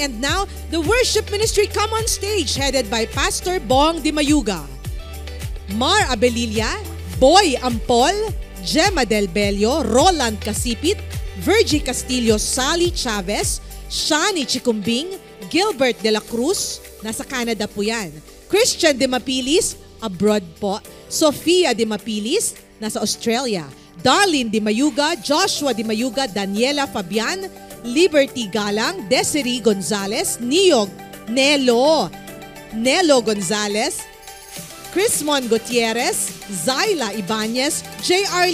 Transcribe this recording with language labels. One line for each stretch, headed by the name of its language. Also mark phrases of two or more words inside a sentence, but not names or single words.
English: And now, the Worship Ministry come on stage, headed by Pastor Bong Di Mayuga. Mar Abelilla, Boy Ampol, Gemma Del Bello, Roland Casipit, Virgie Castillo, Sally Chavez, Shani Chikumbing, Gilbert De La Cruz,
Filipino: nasa Canada po yan. Christian De Mapilis, abroad po. Sofia De Mapilis, nasa Australia. Darlene Di Mayuga, Joshua Di Mayuga, Daniela Fabian, Liberty Galang, Desiree Gonzalez, Nelo Gonzalez, Chrismon Gutierrez, Zyla Ibanez, J.R.